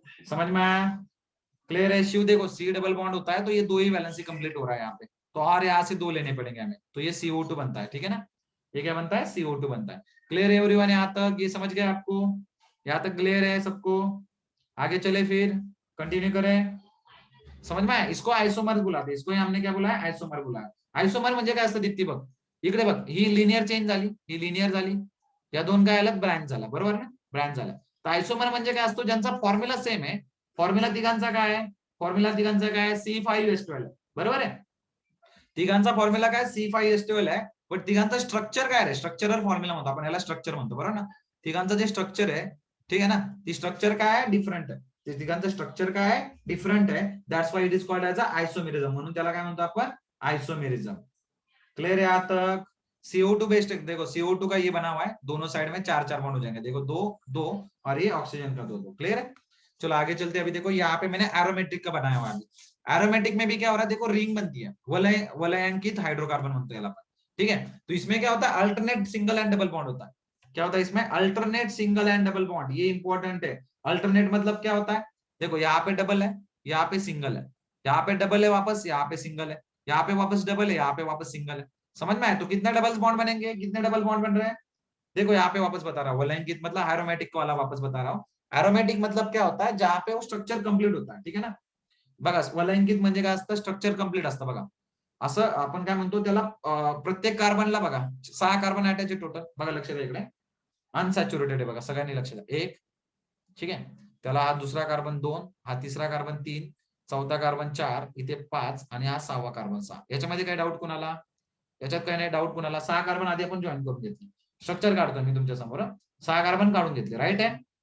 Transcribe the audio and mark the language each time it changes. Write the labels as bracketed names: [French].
[Hindi] समझ में आया, क्लियर है शिव। देखो सी डबल बॉन्ड होता है तो ये 2 ही वैलेंसी कंप्लीट हो रहा है यहाँ पे, तो और यहाँ से 2 लेने पड़ेंगे हमें, तो ये CO2 बनता है, ठीक है ना, ये क्या बनता है CO2 बनता है। क्लियर है एवरीवन, यहाँ तक ये समझ गए आपको, यहाँ तक क्लियर है सबको, आगे चले फिर कंटिन्यू करें। समझ में आया, इसको आइसोमर बुलाते, इसको हमने क्या बुलाया, आइसोमर बुलाया। [Marathi] आइसोमर म्हणजे काय असतं दीप्ती बघ, इकडे बघ, ही लिनियर चेंज झाली, ही लिनियर झाली, या दोन काय अलग ब्रँच झाला, बरोबर ना, ब्रँच झाला। तर आइसोमर म्हणजे काय असतो, ज्यांचा फॉर्म्युला सेम आहे, फॉर्म्युला तिघांचा काय आहे, फॉर्म्युला तिघांचा काय आहे, C5H12, बरोबर आहे, तिघांचा फॉर्म्युला काय C5H12 आहे, पण तिघांचं स्ट्रक्चर काय आहे, स्ट्रक्चरल फॉर्म्युला म्हणतो आपण याला, स्ट्रक्चर म्हणतो, बरोबर ना। तिघांचं जे स्ट्रक्चर आहे, ठीक आहे ना, ती स्ट्रक्चर काय आहे, डिफरंट आहे, ते तिघांचं स्ट्रक्चर काय आहे, डिफरंट आहे, [English] that's why it is called as a isomerism, [Marathi] म्हणून त्याला काय म्हणतो आपण, आइसोमेरिज्म। [Hindi] क्लियर है यहाँ तक। CO2 बेस्ड, देखो CO2 का ये बना हुआ है, दोनों साइड में 4 4 बॉन्ड हो जाएंगे, देखो 2 2 और ये ऑक्सीजन का 2 2, क्लियर है। चलो आगे चलते, अभी देखो यहाँ पे मैंने एरोमेटिक का बनाया हुआ है, एरोमेटिक में भी क्या हो रहा है, देखो रिंग बनती है, वलयांकित हाइड्रोकार्बन बनते हैं, ठीक है। तो इसमें क्या होता है, alternate single and double bond होता है, क्या होता है इसमें, alternate single and double bond, ये इंपॉर्टेंट है। अल्टरनेट मतलब क्या होता है, देखो यहाँ पे डबल है, यहाँ पे सिंगल है, यहाँ पे डबल है वापस, यहाँ पे सिंगल है, यहाँ पे वापस डबल है, यहाँ पे वापस सिंगल है, समझ में आए। तो कितने डबल बॉन्ड बनेंगे, कितने डबल बॉन्ड बन रहे हैं, देखो यहाँ पे वापस बता रहा हूँ, वलैंगिक मतलब एरोमेटिक वाला वापस बता रहा हूँ। एरोमेटिक मतलब क्या होता है, जहां पे वो स्ट्रक्चर कंप्लीट होता है, ठीक है ना। [Marathi] बघा वलैंगिक म्हणजे काय असतं, स्ट्रक्चर कंप्लीट असतं बघा, असं आपण काय म्हणतो त्याला, प्रत्येक कार्बनला बघा 6 कार्बन अटॅच आहे टोटल, बघा लक्ष द्या इकडे, अनसॅच्युरेटेड आहे बघा, सगळ्यांनी लक्ष द्या, 1, ठीक आहे, त्याला हा दुसरा कार्बन 2, हा तिसरा कार्बन 3, चौथा कार्बन 4, इथे 5 आणि हा 6वा कार्बन 6, याच्यामध्ये काही डाऊट कोणाला, याच्यात काही नाही डाऊट कोणाला, 6 कार्बन आधी आपण जॉईन करून घेतले, स्ट्रक्चर काढतो मी तुमच्या समोर, 6 कार्बन काढून घेतले, राईट आहे।